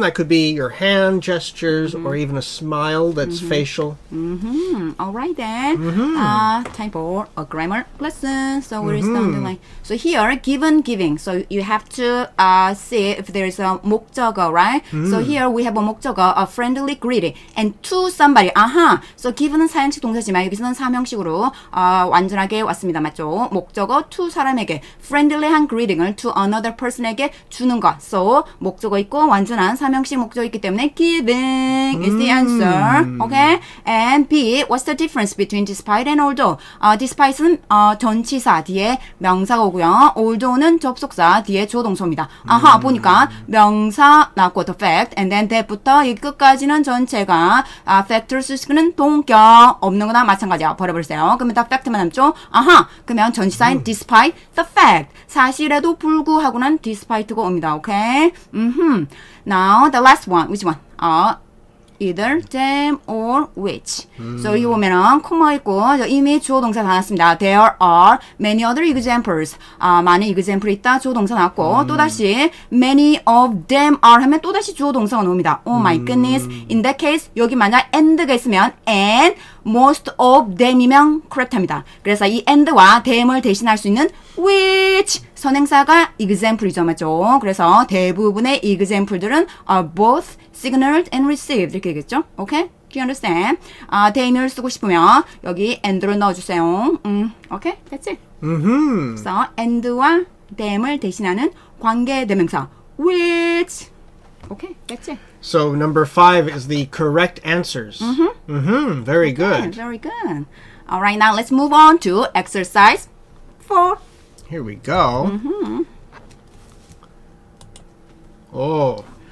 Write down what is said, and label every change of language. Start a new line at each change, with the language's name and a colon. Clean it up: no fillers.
English: That could be your hand gestures or even a smile that's facial. All right then. Time for a grammar lesson. So where is the underline? So here, given, giving. So you have to see if there is a 목적어, right? So here we have a 목적어, a friendly greeting, and to somebody.
Korean: So given은 사형식 동사지만 여기서는 사명식으로 완전하게 왔습니다, 맞죠? 목적어 to 사람에게, friendly한 greeting을 to another person에게 주는 것. So 목적어 있고 완전한 사명식 목적어 있기 때문에
English: giving is the answer. Okay? And B, what's the difference between despite and although?
Korean: Despite은 전치사 뒤에 명사가 오고요. although는 접속사 뒤에 조동사입니다. 보니까 명사 나왔고 the fact, and then that부터 이 끝까지는 전체가 factors는 동격 없는 거나 마찬가지야. 버려버리세요. 그러면 다 fact만 남죠? 그러면 전치사인 despite the fact, 사실에도 불구하고는 despite가 옵니다.
English: Okay? Now the last one, which one? Either, them, or which.
Korean: So 여기 보면은 코마 있고 이미 주어 동사 다 나왔습니다.
English: There are many other examples.
Korean: 많은 example 있다. 주어 동사 나왔고 또다시 many of them are 하면 또다시 주어 동사가 나옵니다.
English: Oh my goodness. In that case
Korean: 여기 만약 and가 있으면 and most of them이면 correct합니다. 그래서 이 and와 them을 대신할 수 있는 which 선행사가 example이죠, 맞죠? 그래서 대부분의 example들은
English: are both signaled and received
Korean: 이렇게 되겠죠?
English: Okay? Do you understand?
Korean: them을 쓰고 싶으면 여기 and를 넣어주세요.
English: Okay? That's it.
Korean: 그래서 and와 them을 대신하는 관계대명사 which.
English: Okay? That's it. So number 5 is the correct answers. Very good. Very good. All right, now let's move on to exercise 4. Here we go. Oh.